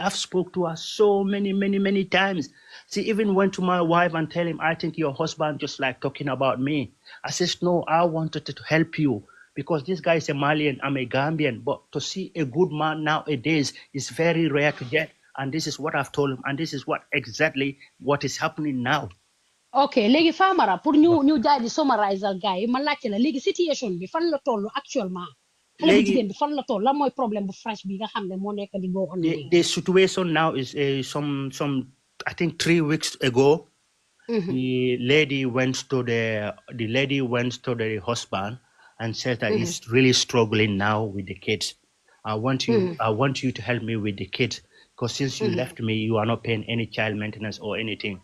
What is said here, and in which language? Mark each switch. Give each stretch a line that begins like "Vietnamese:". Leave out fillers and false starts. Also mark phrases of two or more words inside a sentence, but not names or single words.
English: I've spoke to her so many times. She even went to my wife and tell him, I think your husband just like talking about me. I says, no, I wanted to help you, because this guy is a Malian, I'm a Gambian, but to see a good man nowadays is very rare to get. And this is what I've told him, and this is exactly what is happening now.
Wolof: Okay, léegi Famara pour ñu jaay di summariser gars yi ma laajte la léegi situation bi fan la toll actuellement. xale bu jigéen bi fan la toll lan mooy problème bu fresh bi nga xam ne moo nekk di
English: go on. The situation now is some I think 3 weeks ago. The lady went to the husband and said that he's really struggling now with the kids. I want you to help me with the kids, because since you left me, you are not paying any child maintenance or anything.